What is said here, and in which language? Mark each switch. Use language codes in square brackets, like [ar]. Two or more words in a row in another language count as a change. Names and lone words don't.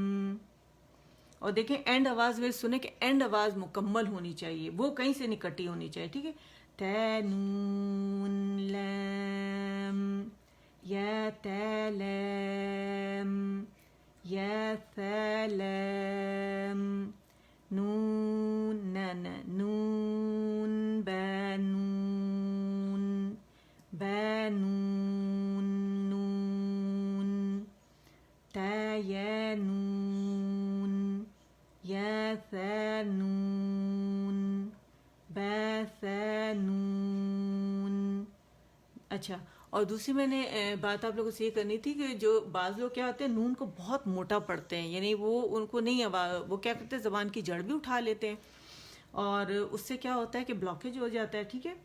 [ur] اور دیکھیں اینڈ آواز میں سنیں کہ اینڈ آواز مکمل ہونی چاہیے، وہ کہیں سے نہیں کٹی ہونی چاہیے، ٹھیک ہے. تا نون لام یا تا لام یا ثا لام نون نا نا نون با نون با نون نون تا یا نون یا ثا نون با ثا نون. اچھا، اور دوسری میں نے بات آپ لوگوں سے یہ کرنی تھی کہ جو بعض لوگ کیا ہوتے ہیں نون کو بہت موٹا پڑھتے ہیں، یعنی وہ ان کو نہیں وہ کیا کرتے ہیں زبان کی جڑ بھی اٹھا لیتے ہیں، اور اس سے کیا ہوتا ہے کہ بلاکیج ہو جاتا ہے، ٹھیک ہے.